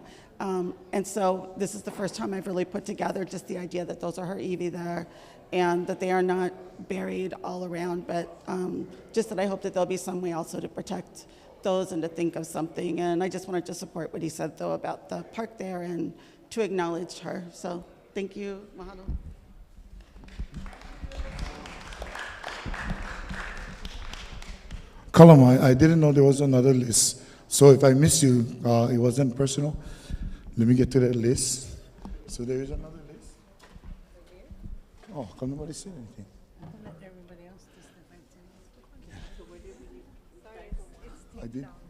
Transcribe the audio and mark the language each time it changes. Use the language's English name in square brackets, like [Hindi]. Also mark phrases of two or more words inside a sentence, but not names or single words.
[English] And so this is the first time I've really put together just the idea that those are her iwi there, and that they are not buried all around, but just that I hope that there'll be some way also to protect those and to think of something. And I just wanted to support what he said, though, about the park there and to acknowledge her. So thank you. Mahalo. Kalama, I didn't know there was another list. So if I miss you, it wasn't personal. Let me get to that list. So there is another list. Oh, come nobody say anything. I did.